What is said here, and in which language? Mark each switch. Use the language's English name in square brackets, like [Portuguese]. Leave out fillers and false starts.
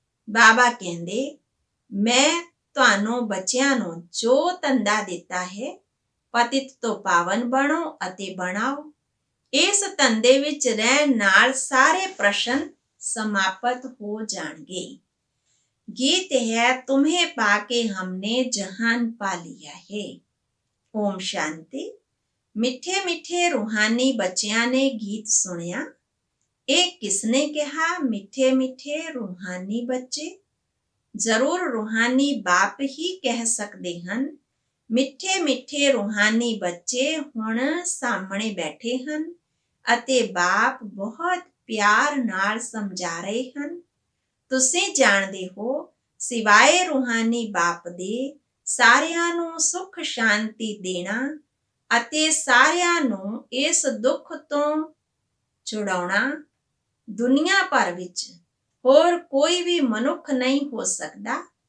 [Punjabi] ਬਾਬਾ ਕਹਿੰਦੇ, ਮੈਂ ਤੁਹਾਨੂੰ ਬੱਚਿਆਂ ਨੂੰ ਜੋ ਧੰਦਾ ਦਿੱਤਾ ਹੈ, ਪਤਿਤ ਤੋਂ ਪਾਵਨ ਬਣੋ ਅਤੇ ਬਣਾਓ। ਇਸ ਧੰਦੇ ਵਿੱਚ ਰਹਿਣ ਨਾਲ ਸਾਰੇ ਪ੍ਰਸ਼ਨ ਸਮਾਪਤ ਹੋ ਜਾਣਗੇ। [Hindi] गीत है, तुम्हें पाके हमने जहान पा लिया है। ओम शांति। [Punjabi] मिठे मिठे रूहानी बच्चियां ने गीत सुनिया। [Hindi] एक किसने कहा, मिठे मिठे रूहानी बच्चे? जरूर रूहानी बाप ही कह सकते हैं। मिठे मिठे रूहानी बच्चे हुण सामने बैठे हैं [Punjabi] ਅਤੇ ਬਾਪ ਬਹੁਤ ਪਿਆਰ ਨਾਲ ਸਮਝਾ ਰਹੇ ਹਨ। ਤੁਸੀਂ ਜਾਣਦੇ ਹੋ, ਸਿਵਾਏ ਰੂਹਾਨੀ ਬਾਪ ਦੇ ਸਾਰਿਆਂ ਨੂੰ ਸੁੱਖ ਸ਼ਾਂਤੀ ਦੇਣਾ ਅਤੇ ਸਾਰਿਆਂ ਨੂੰ ਇਸ ਦੁੱਖ ਤੋਂ ਛੁਡਾਉਣਾ ਦੁਨੀਆ ਭਰ ਵਿੱਚ ਹੋਰ ਕੋਈ ਵੀ ਮਨੁੱਖ ਨਹੀਂ ਹੋ ਸਕਦਾ।